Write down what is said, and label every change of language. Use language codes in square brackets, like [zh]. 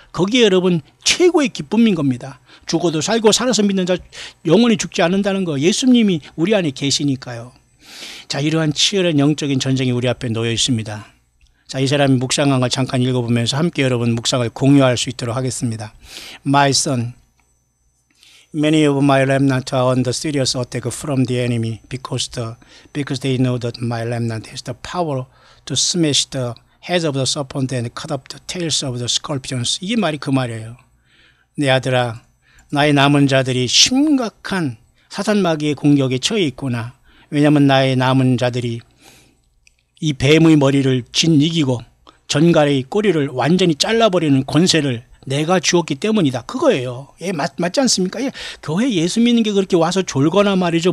[ko] 거기에 여러분 최고의 기쁨인 겁니다. 죽어도 살고 살아서 믿는 자 영원히 죽지 않는다는 거, 예수님이 우리 안에 계시니까요. 자, 이러한 치열한 영적인 전쟁이 우리 앞에 놓여 있습니다. 자, 이 사람이 묵상한 걸 잠깐 읽어보면서 함께 여러분 묵상을 공유할 수 있도록 하겠습니다. [en] My son, many of my remnant are under serious attack from the enemy because they know that my remnant has the power to smash the heads of the serpent and cut up the tails of the scorpions. [ko] 이게 말이 그 말이에요. 내 아들아, 나의 남은 자들이 심각한 사탄 마귀의 공격에 처해 있구나. 왜냐하면 나의 남은 자들이 이 뱀의 머리를 이기고 전갈의 꼬리를 완전히 잘라버리는 권세를 내가 주었기 때문이다. 그거예요. 예, 맞지 않습니까? 예, 교회 예수 믿는 게 그렇게 와서 졸거나 말이죠.